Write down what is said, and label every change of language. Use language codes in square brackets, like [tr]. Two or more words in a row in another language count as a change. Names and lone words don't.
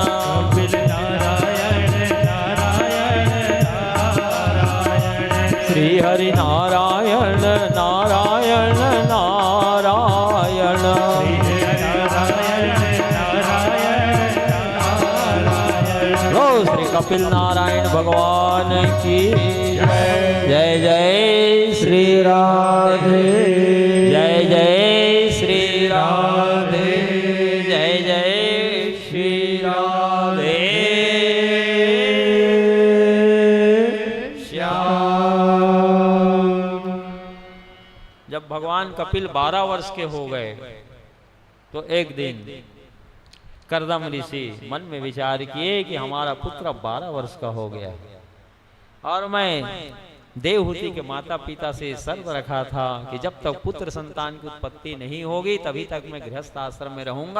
[hi] कपिल नारायण नारायण नारायण, श्री हरि नारायण नारायण नारायण, श्री कपिल नारायण भगवान की जय। जय श्री राधे, जय जय श्री राधे, जय जय श्री राधे श्याम। जब भगवान कपिल 12 वर्ष के हो गए तो एक दिन करदम ऋषि मन में विचार किए कि हमारा पुत्र 12 वर्ष का हो गया और मैं देवहूति के माता पिता से शर्त रखा था कि जब तक पुत्र संतान की उत्पत्ति नहीं होगी तभी तक मैं गृहस्थ आश्रम में रहूंगा।